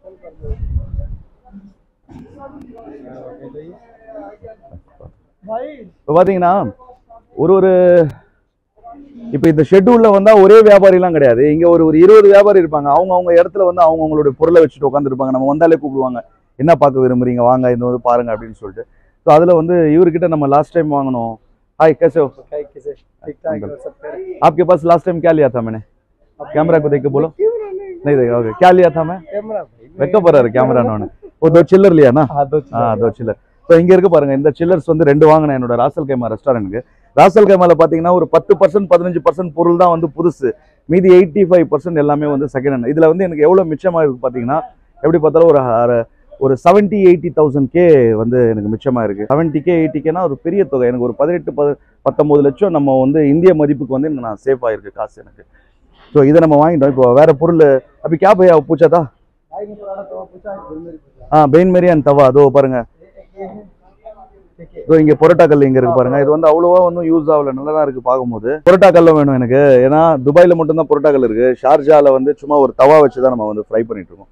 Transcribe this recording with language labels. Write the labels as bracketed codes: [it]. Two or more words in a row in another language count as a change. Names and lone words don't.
[ta] இப்போ பார்த்தீங்கன்னா இப்போ இந்த ஷெட்யூலில் வந்தால் ஒரே வியாபாரிலாம் கிடையாது. இங்கே ஒரு 20 வியாபாரி இருப்பாங்க. அவங்க இடத்துல வந்து அவங்களுடைய பொருளை வச்சுட்டு உட்காந்துருப்பாங்க. நம்ம வந்தாலே கூப்பிடுவாங்க, என்ன பார்க்க விரும்புறீங்க, வாங்க இது வந்து பாருங்க அப்படின்னு சொல்லிட்டு. ஸோ அதில் வந்து இவர்கிட்ட நம்ம [en] last time [ta] வாங்கினோம். [hi] हाय कैसे हो? ठीक ठाक। आपके पास [en] last time [hi] क्या लिया था मैंने? कैमरा को देख के बोलो। नहीं देखा, ओके। क्या लिया था मैं? [ta] வெக்க போறாரு கேமரா. நான் ஒரு 2 சில்லர் [hi] लिया ना? [ta] हाँ 2 சில்லர். ஸோ இங்கே இருக்க பாருங்க, இந்த சில்லர்ஸ் வந்து 2 வாங்கினேன் என்னோட ராசல் கைமா ரெஸ்டாரண்ட்டுக்கு. ராசல் கைமாவில் பார்த்தீங்கன்னா ஒரு 10% 15% பொருள் தான் வந்து புதுசு. மீதி 85% எல்லாமே வந்து [en] second hand. [ta] இதில் வந்து எனக்கு எவ்வளோ மிச்சமாக இருக்குது பார்த்தீங்கன்னா, எப்படி பார்த்தாலும் ஒரு 70-80,000K வந்து எனக்கு மிச்சமாக இருக்குது. 70K 80Kனா ஒரு பெரிய தொகை. எனக்கு ஒரு 18-19 லட்சம் நம்ம வந்து இந்திய மதிப்புக்கு வந்து நான் சேஃப் ஆகிருக்கு காசு எனக்கு. ஸோ இதை நம்ம வாங்கிட்டோம். இப்போ வேறு பொருள் அப்படி [hi] क्या भैया पूछा था? [en] bain marie and tawa. [ta] அதோ பாருங்க, ஸோ இங்கே பொரோட்டா கல் இங்கே இருக்குது பாருங்க. இது வந்து அவ்வளோவா ஒன்றும் யூஸ் ஆகலை, நல்லா தான் இருக்குது பார்க்கும்போது. பொரோட்டா கல்லும் வேணும் எனக்கு. ஏன்னா துபாயில் மட்டும்தான் பொரோட்டா கல் இருக்குது. ஷார்ஜாவில் வந்து சும்மா ஒரு தவா வச்சு தான் நம்ம வந்து ஃப்ரை பண்ணிட்டு இருக்கோம்.